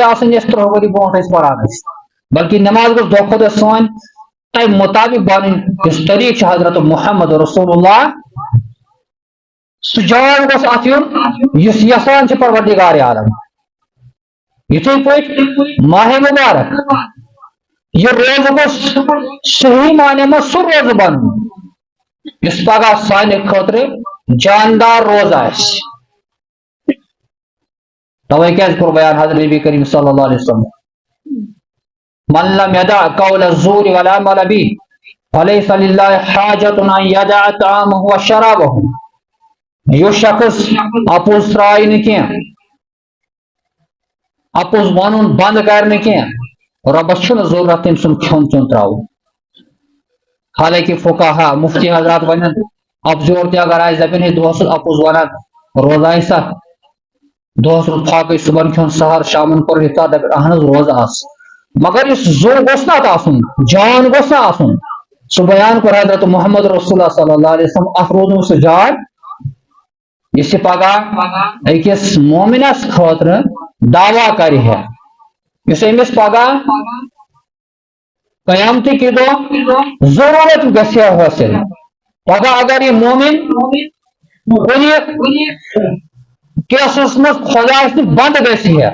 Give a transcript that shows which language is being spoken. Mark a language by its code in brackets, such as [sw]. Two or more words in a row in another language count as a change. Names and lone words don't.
[ks] آسٕنۍ یۄس 3 ؤری برونٛٹھ أسۍ پران ٲسۍ بلکہِ نٮ۪ماز گٔژھ دۄہ کھۄتہٕ دۄہ سٲنۍ تمہِ مُطابق بنٕنۍ یُس طریٖقہٕ چھُ حضرت محمد رسول اللہ سُہ جان گوٚژھ اتھ یُن یُس یژھان چھُ پروردگار عالم یِتھٕے پٲٹھۍ ماہ مبارک یہ روزٕ گوٚژھ صحیح معنی منٛز سُہ روزٕ بنُن یُس پگاہ سانہِ خٲطرٕ جاندار روزٕ آسہِ توے کیٛازِ کوٚر بیان حضرت نبی کریم [ar] صلی اللہ علیہ وسلم من لم يدع قول الزور والعمل به فليس لله حاجة ان يدع طعامه وشرابه [ks] یُس شخص اپُز ترٛایہِ نہٕ کینٛہہ اپُز ونُن بنٛد کرِ نہٕ کینٛہہ رۄبس چھُنہٕ ضروٗرت تٔمۍ سُنٛد کھیوٚن چیوٚن تراوُن حالانکہِ فقہا مفتی حضرات ونن افزور تہِ اگر آسہِ دپن ہے دۄہس اپُز ونان روزٕ آسہِ دۄہس روٗد پھاکٕے صبحن کھیوٚن سحر شامن کوٚر افطار دپن اہن حظ روزٕ آسہٕ مگر یُس زو گوٚژھ نہٕ اتھ آسُن جان گوٚژھ نہٕ آسُن سُہ بیان کوٚر حضرت محمد رسول اللہ [ar] صلی اللہ علیہ وسلم [ks] اتھ روٗد نہٕ سُہ جان یُس یہِ پگاہ أکِس مومِنس خٲطرٕ دعوا کرِ ہے یُس أمِس پگاہ قیامتٕکہِ دۄہ ضروٗرت گژھِ ہے حٲصِل پگاہ اگر یہِ مومِن کُنہِ کیسس منٛز خۄدایس نِش بنٛد گژھِ ہے